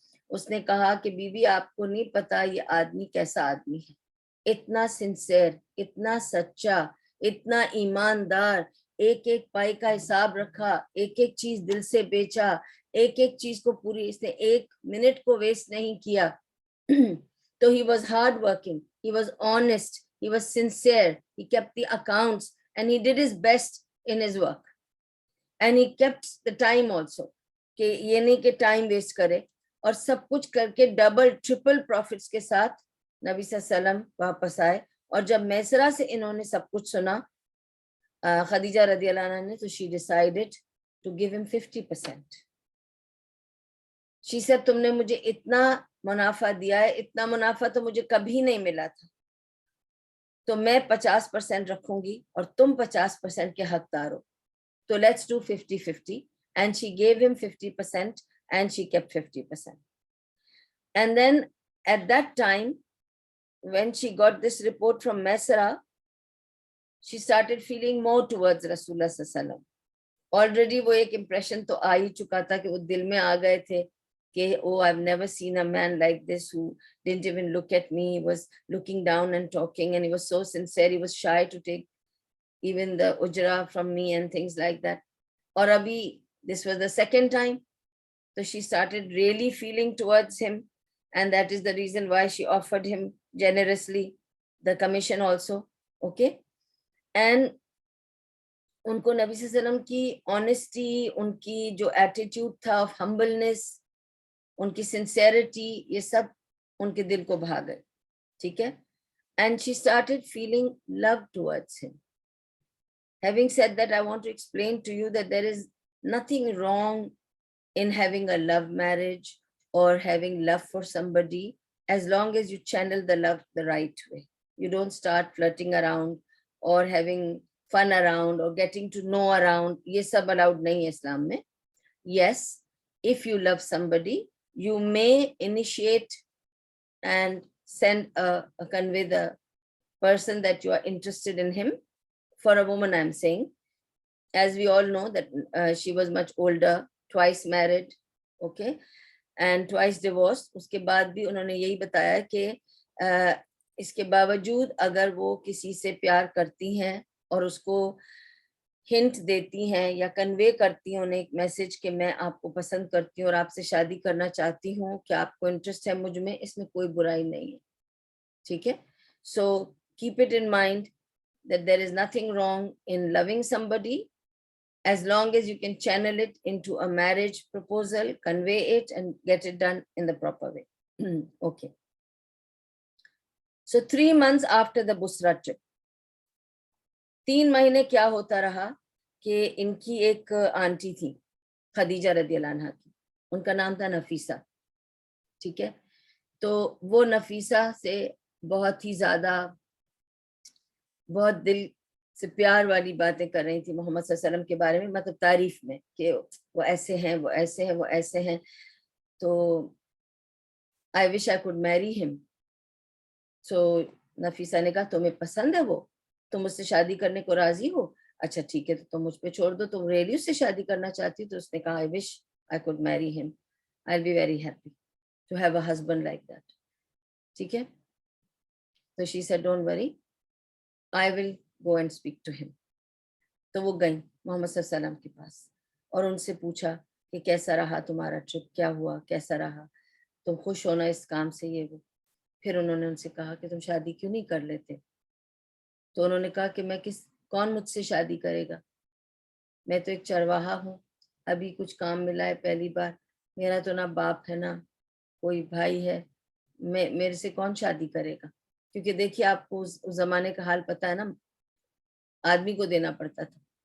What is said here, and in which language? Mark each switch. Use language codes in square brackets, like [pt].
[ur] اس نے کہا کہ بی بی آپ کو نہیں پتا یہ آدمی کیسا آدمی ہے، اتنا سنسیئر، اتنا سچا، اتنا ایماندار، ایک ایک پائی کا حساب رکھا، ایک ایک چیز دل سے بیچا، ایک ایک چیز کو پوری، اس نے ایک منٹ کو ویسٹ نہیں کیا. [en] تو he was hard working, he was honest, he was sincere, he kept the accounts and he did his best in his work, and he kept the time also, [ur] کہ یہ نہیں کہ ٹائم ویسٹ کرے، اور سب کچھ کر کے ڈبل ٹرپل پروفٹس کے ساتھ نبی صلی اللہ علیہ وسلم واپس آئے. اور جب میسرہ سے انہوں نے سب کچھ سنا خدیجہ رضی اللہ عنہا نے، تو [en] she decided to give him 50%. She said, [ur] تم نے مجھے اتنا منافع دیا ہے, اتنا منافع تو مجھے کبھی نہیں ملا تھا, تو میں 50% رکھوں گی اور تم 50% کے حقدار ہو, تو [en] let's do 50-50. And she gave him 50% and she kept 50%. And then at that time, when she got this report from Maisara, she started feeling more towards Rasulullah sallallahu alaihi wasallam. Already [ur] وہ ایک impression تو آ ہی چکا تھا کہ وہ دل میں آ گئے تھے کہ [en] oh, I've never seen a man like this who didn't even look at me. He was looking down and talking, and he was so sincere. He was shy to take even the ujra from me and things like that. Or abhi, this was the second time. So she started really feeling towards him, and that is the reason why she offered him generously the commission also. Okay. [ur] And ان کو نبی صلی اللہ علیہ وسلم کی honesty, ان کی جو attitude تھا of humbleness, ان کی سنسیئرٹی, یہ سب ان کے دل کو بھا گئے. ٹھیک ہے. [en] And she started feeling love towards him. Having said that, I want to explain to you that there is nothing wrong in having a love marriage or having love for somebody, as long as you channel the love the right way. You don't start flirting around or having fun around or getting to know around. [ur] Ye sab allowed nahi hai Islam mein. [en] Yes, if you love somebody, you may initiate and send convey the person that you are interested in him. For a woman, I'm saying, as we all know that she was much older, twice married, okay, and twice divorced. [ur] Uske baad bhi unhone yahi bataya کہ اس کے باوجود اگر وہ کسی سے پیار کرتی ہیں اور اس کو ہنٹ دیتی ہیں یا کنوے کرتی ہیں انہیں ایک میسج کہ میں آپ کو پسند کرتی ہوں اور آپ سے شادی کرنا چاہتی ہوں, کہ آپ کو انٹرسٹ ہے مجھ میں, اس میں کوئی برائی نہیں ہے. ٹھیک ہے. [en] So keep it in mind that there is nothing wrong in loving somebody, as long as you can channel it into a marriage proposal, convey it and get it done in the proper way. Okay. So 3 months after the Busra trip, [ur] 3 مہینے کیا ہوتا رہا کہ ان کی ایک aunty تھی خدیجہ رضی اللہ عنہا کی, ان کا نام تھا نفیسہ. ٹھیک ہے. تو وہ نفیسہ سے بہت ہی زیادہ, بہت دل سے پیار والی باتیں کر رہی تھی محمد صلی اللہ علیہ وسلم کے بارے میں, مطلب تعریف میں کہ وہ ایسے ہیں, وہ ایسے ہیں, وہ ایسے ہیں. [en] تو I wish I could marry him. [ur] So Nafisa نے کہا تمہیں پسند ہے وہ, تم اس سے شادی کرنے کو راضی ہو؟ اچھا ٹھیک ہے, تو تم مجھ پہ چھوڑ دو, تم ریلی اس سے شادی کرنا چاہتی. تو اس نے کہا [en] I wish I could marry him. I'll be very happy to have a husband like that. [ur] ٹھیک ہے. [en] تو she said don't worry, I will go and speak to him. [ur] تو وہ گئیں محمد صلی اللہ علیہ وسلم کے پاس اور ان سے پوچھا کہ کیسا رہا تمہارا ٹرپ, کیا ہوا, کیسا رہا, تم خوش ہونا اس کام سے, یہ وہ. پھر انہوں نے ان سے کہا کہ تم شادی کیوں نہیں کر لیتے؟ تو انہوں نے کہا کہ میں کون مجھ سے شادی کرے گا, میں تو ایک چرواہا ہوں, ابھی کچھ کام ملا ہے پہلی بار, میرا تو نہ باپ ہے نہ کوئی بھائی ہے, میرے سے کون شادی کرے گا؟ کیونکہ دیکھیے آپ کو اس زمانے کا حال پتہ ہے نا, آدمی کو دینا پڑتا تھا.